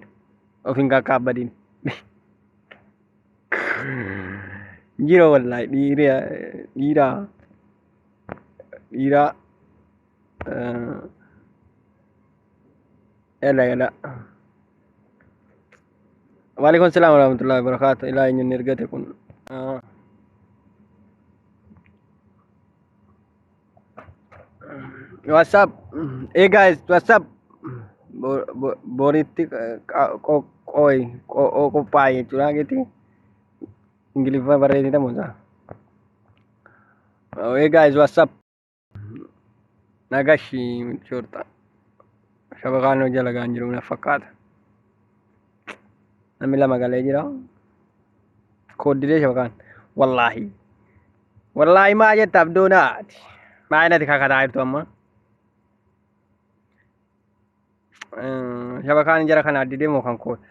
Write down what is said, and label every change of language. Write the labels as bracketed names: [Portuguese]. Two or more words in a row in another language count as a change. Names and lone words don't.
[Oromo] Of hin qaqqaabbadin. Jiro wallahi dhiira. Yala. [Arabic] Waalaikum salam warahmatullahi wabarakatuh. [Oromo] Ilaa eenyuun ergate kun. [English] What's up? Hey guys, what's up? [Oromo] Boritti qophaa'e jechuudha geeti. Ingiliffa barreessita muusaa. [English] Hey guys, what's up? [Oromo] Nagashi shorta. Shabakaan hojii lagaan jiru na fakkaata. Namni lama galee jira. Kooddilee shabakaan. Wallaahi maa jetta abdoonaati. Maa inati kakataa jirtu amma. Shabakaan jara kana addidee moo kan koo.